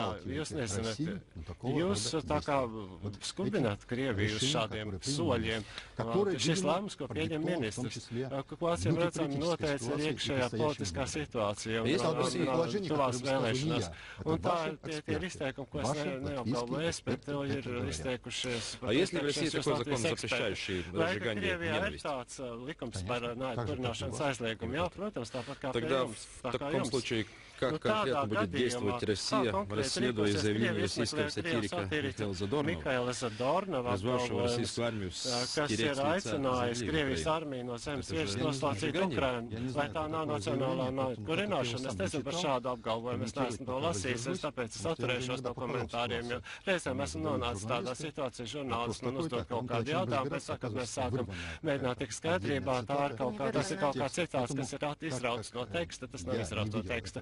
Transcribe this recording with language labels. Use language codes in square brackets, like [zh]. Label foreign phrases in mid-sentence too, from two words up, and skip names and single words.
[lv] Jūs nezināt, jūs tā kā skubināt Krieviju uz šādiem soļiem. Šis lēmums, ko pieņem ministrs, ko acīm redzami noteica ir iekšējā politiskā situācija un tuvās vēlēšanās. Un tā ir izteikumi, ko es neapgalvoju, bet to ir izteikušies [ru] запрещающий разжигание ненависти. Тогда в таком случае как конкретно будет действовать Россия, расследуя заявление российского сатирика Михаила Задорнова, призвавшего российскую армию стереть с лица [lv] Krievijas armiju no zemes virsmas noslaucīt Ukrainu? Vai tā nav nacionālā kurināšana? Es nezinu par šādu apgalvojumu, es neesmu to lasījis, tāpēc es atturēšos no komentāriem, jo reizēm esmu nonācis tādā situācijā, žurnālisti man uzdod kaut kādu jautājumu, pēc tam, kad mēs sākam mēģināt tikt skaidrībā, tas ir kaut kā citāts, kas ir izrauts no teksta, tas nav izrauts no teksta.